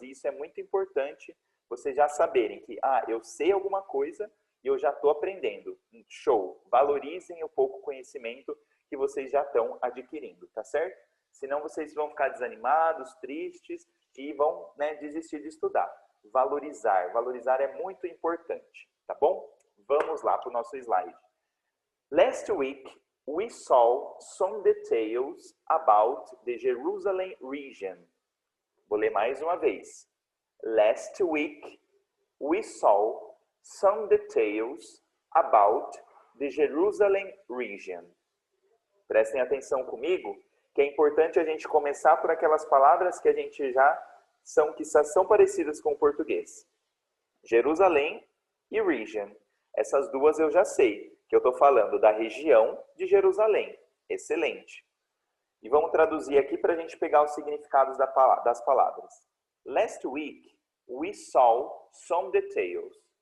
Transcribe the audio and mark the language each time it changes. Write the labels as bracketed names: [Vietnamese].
[Portuguese] E isso é muito importante, vocês já saberem que, ah, eu sei alguma coisa e eu já estou aprendendo. Show! Valorizem o pouco conhecimento que vocês já estão adquirindo, tá certo? Senão vocês vão ficar desanimados, tristes e vão, né, desistir de estudar. Valorizar. Valorizar é muito importante, tá bom? Vamos lá para o nosso slide. [English] Last week, we saw some details about the Jerusalem region. [Portuguese] Vou ler mais uma vez. [English] Last week, we saw some details about the Jerusalem region. [Portuguese] Prestem atenção comigo, que é importante a gente começar por aquelas palavras que a gente já são parecidas com o português. Jerusalém e region. Essas duas eu já sei, que eu estou falando da região de Jerusalém. Excelente. E vamos traduzir aqui para a gente pegar os significados das palavras. [English] Last week, we saw some details.